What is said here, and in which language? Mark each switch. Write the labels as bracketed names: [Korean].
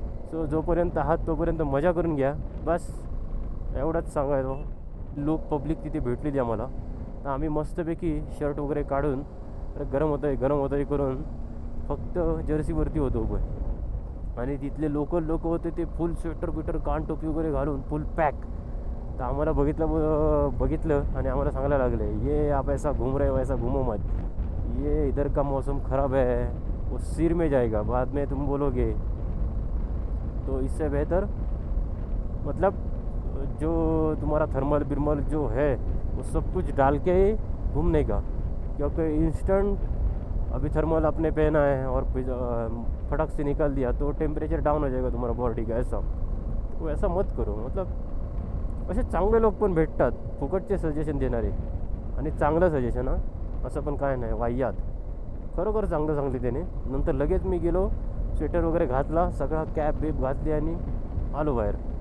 [Marathi] So जोपर्यंत आहात तोपर्यंत मजा करून घ्या, बस एवढंच सांगायचं. लोक पब्लिक तिथे भेटली आम्हाला, तर आम्ही मस्तपैकी शर्ट वगैरे काढून, गरम होतं आहे करून फक्त जर्सीवरती होतो उभं. आणि तिथले लोकल लोक होते ते फुल स्वेटर बिटर कान टोपी वगैरे घालून फुल पॅक. [Hindi] तर आम्हाला बघितलं आणि आम्हाला सांगायला लागले, ये आप ऐसा घूम रहे हो, ऐसा घूमो मत, ये इधर का मौसम ख़राब है, वो सिर में जाएगा, बाद में तुम बोलोगे, तो इससे बेहतर मतलब जो तुम्हारा थर्मल बिरमल जो है वो सब कुछ डाल के ही घूमने का, क्योंकि इंस्टेंट अभी थर्मल आपने पहना है और फटक से निकाल दिया तो टेम्परेचर डाउन हो जाएगा तुम्हारा बॉडी का, ऐसा. तो ऐसा मत करो. [Marathi] मतलब असे चांगले लोक पण भेटतात फुकटचे सजेशन देणारे, आणि चांगलं सजेशन हां, असं पण काय नाही वाह्यात, खरोखर चांगले त्याने. नंतर लगेच मी गेलो, स्वेटर वगैरे घातला, सगळा कॅप बीप घातली आणि आलो बाहेर.